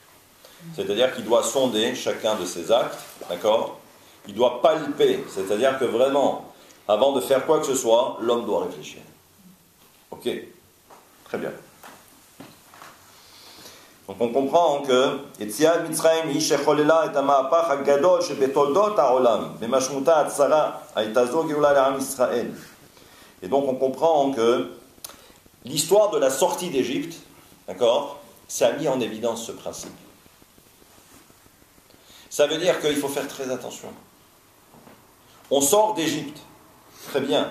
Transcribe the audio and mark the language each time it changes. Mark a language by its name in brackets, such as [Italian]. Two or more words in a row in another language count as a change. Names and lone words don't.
[French] C'est-à-dire qu'il doit sonder chacun de ses actes, d'accord ? Il doit palper, c'est-à-dire que vraiment, avant de faire quoi que ce soit, l'homme doit réfléchir. Ok ? Très bien. Donc on comprend que [Hebrew] יציאת מצרים היא שכוללת את המהפך הגדול שבתולדות העולם במשמעות הצרה הייתה זו גאולה לעם ישראל. [French] Et donc on comprend que l'histoire de la sortie d'Égypte, d'accord, ça a mis en évidence ce principe. Ça veut dire qu'il faut faire très attention. On sort d'Égypte, très bien.